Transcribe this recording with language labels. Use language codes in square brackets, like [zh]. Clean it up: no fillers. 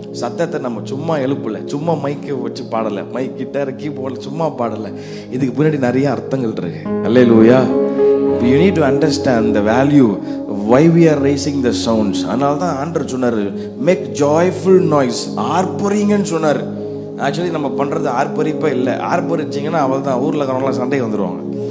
[ta] சத்தத்தை நம்ம சும்மா எழுப்பலை, சும்மா மைக்கை வச்சு பாடலை, மைக் கிட்டார் கீபோர்டில் சும்மா பாடலை. இதுக்கு பின்னாடி நிறைய அர்த்தங்கள் இருக்கு. அல்லேலூயா. [en] You need to understand the value why we are raising the sounds. [ta] அதனால தான் ஆண்டவர் சொன்னார், [en] make joyful noise, [ta] ஆர்ப்பரிங்கன்னு சொன்னார். ஆக்சுவலி நம்ம பண்ணுறது ஆர்ப்பரிப்பா இல்லை. ஆர்ப்பரிச்சிங்கன்னா அவள் தான் ஊரில் இருக்கிறவங்களாம் சண்டைக்கு வந்துடுவாங்க.